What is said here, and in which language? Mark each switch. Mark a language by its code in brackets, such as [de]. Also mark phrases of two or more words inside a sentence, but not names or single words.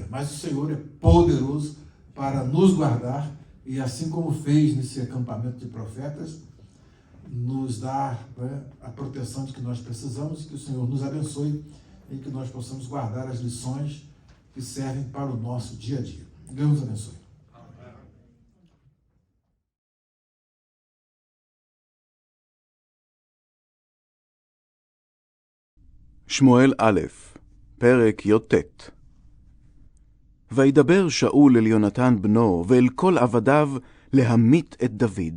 [pt] Mas o Senhor é poderoso para nos guardar e, assim como fez nesse acampamento de profetas, nos dar, né, a proteção de que nós precisamos, que o Senhor nos abençoe e que nós possamos guardar as lições que servem para o nosso dia a dia. Deus nos abençoe. [he] שמואל א', פרק י"ט. וידבר שאול אל יונתן בנו ואל כל עבדיו להמית את דוד.